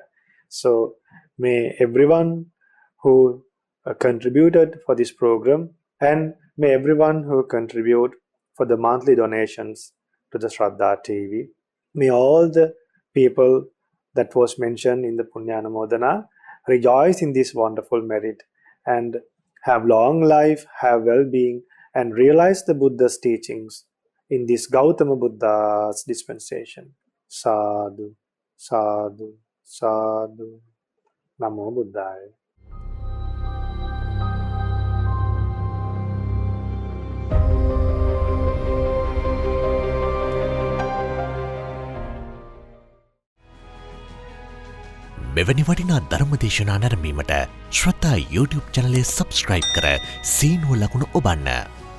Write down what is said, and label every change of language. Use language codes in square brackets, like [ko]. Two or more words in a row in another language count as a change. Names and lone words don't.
[en] So may everyone who contributed for this program, and may everyone who contribute for the monthly donations to the Shraddha TV, may all the people that was mentioned in the Punyanamodana rejoice in this wonderful merit and have long life, have well-being, and realize the Buddha's teachings in this Gautama Buddha's dispensation. [pi] Sadhu, sadhu, sadhu. Namo Buddhaya. [si] මෙවැනි වටිනා ධර්මදේශනා නැරඹීමට ශ්‍රද්ධා YouTube චැනලය සබස්ක්‍රයිබ් කර සීනුව ලකුණ ඔබන්න.